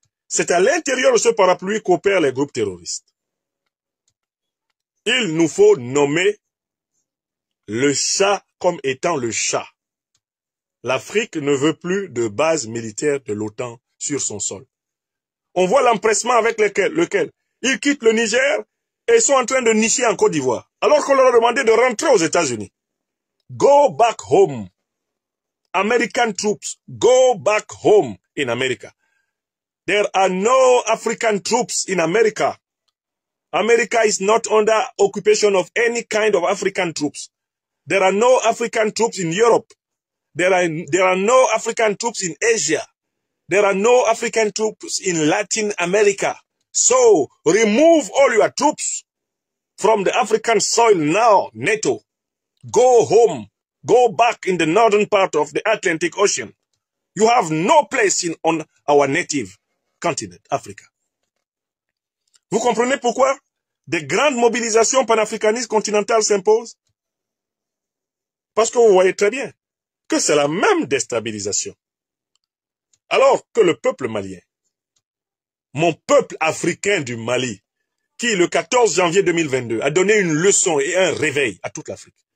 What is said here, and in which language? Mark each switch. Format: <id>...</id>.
<fr>C'est à l'intérieur de ce parapluie qu'opèrent les groupes terroristes. Il nous faut nommer le chat comme étant le chat. L'Afrique ne veut plus de base militaire de l'OTAN sur son sol. On voit l'empressement avec lequel ils quittent le Niger et sont en train de nicher en Côte d'Ivoire, alors qu'on leur a demandé de rentrer aux États-Unis.</fr> <en>Go back home. American troops, go back home in America. There are no African troops in America. America is not under occupation of any kind of African troops. There are no African troops in Europe. There are no African troops in Asia. There are no African troops in Latin America. So, remove all your troops from the African soil now, NATO. Go home. Go back in the northern part of the Atlantic Ocean. You have no place on our native continent, Africa.</en> <fr>Vous comprenez pourquoi des grandes mobilisations panafricanistes continentales s'imposent? Parce que vous voyez très bien que c'est la même déstabilisation. Alors que le peuple malien, mon peuple africain du Mali, qui le 14 janvier 2022 a donné une leçon et un réveil à toute l'Afrique,</fr>